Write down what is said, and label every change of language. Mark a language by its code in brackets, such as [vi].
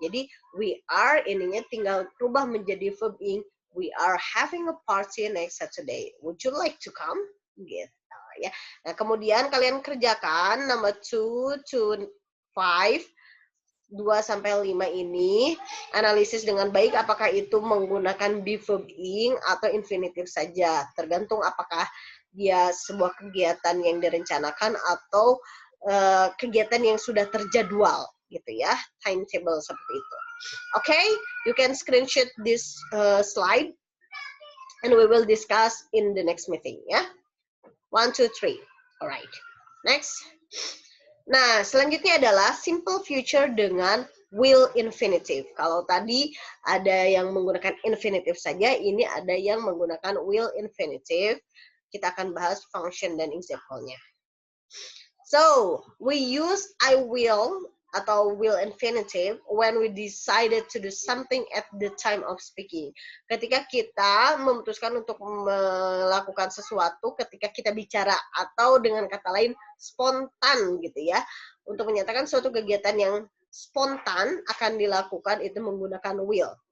[id] Jadi we are ininya tinggal rubah menjadi verb ing. [en] We are having a party next Saturday. Would you like to come? [id] Gitu ya. Nah, kemudian kalian kerjakan [en] number 2 to 5, [id] 2 sampai 5 ini, analisis dengan baik apakah itu menggunakan be verb ing atau infinitive saja. Tergantung apakah dia sebuah kegiatan yang direncanakan atau kegiatan yang sudah terjadwal gitu ya, timetable seperti itu. [en] Okay, you can screenshot this slide and we will discuss in the next meeting ya. 1, 2, 3. Alright. Next. [id] Nah, selanjutnya adalah simple future dengan will infinitive. Kalau tadi ada yang menggunakan infinitive saja, ini ada yang menggunakan will infinitive. Kita akan bahas function dan example-nya. [en] So, we use I will atau will infinitive when we decided to do something at the time of speaking. [id] Ketika kita memutuskan untuk melakukan sesuatu ketika kita bicara, atau dengan kata lain spontan gitu ya, untuk menyatakan suatu kegiatan yang spontan akan dilakukan itu menggunakan will.